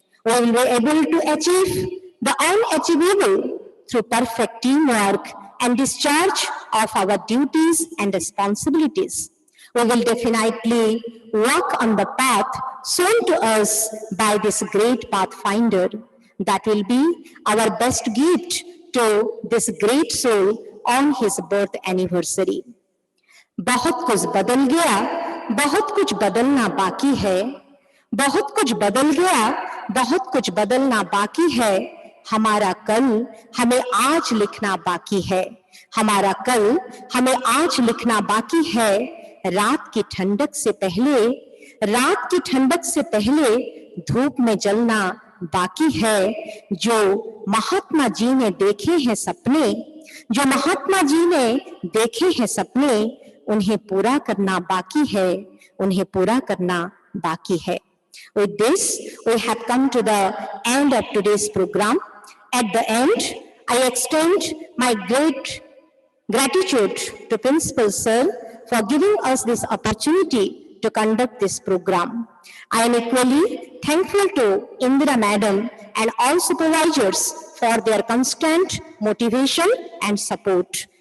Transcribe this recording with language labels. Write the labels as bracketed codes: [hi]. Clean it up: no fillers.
[en] We will be able to achieve the unachievable through perfect teamwork and discharge of our duties and responsibilities. We will definitely walk on the path shown to us by this great pathfinder. That will be our best gift to this great soul on his birth anniversary. [hi] बहुत कुछ बदल गया, बहुत कुछ बदलना बाकी है, बहुत कुछ बदल गया, बहुत कुछ बदलना बाकी है, हमारा कल हमें आज लिखना बाकी है, हमारा कल हमें आज लिखना बाकी है, रात की ठंडक से पहले, रात की ठंडक से पहले धूप में जलना बाकी है, जो महात्मा जी ने देखे हैं सपने, जो महात्मा जी ने देखे हैं सपने, उन्हें पूरा करना बाकी है, उन्हें पूरा करना बाकी है. [en] With this, we have come to the end of today's program. At the end, I extend my great gratitude to Principal Sir for giving us this opportunity to conduct this program. I am equally thankful to Indira Madam and all supervisors for their constant motivation and support.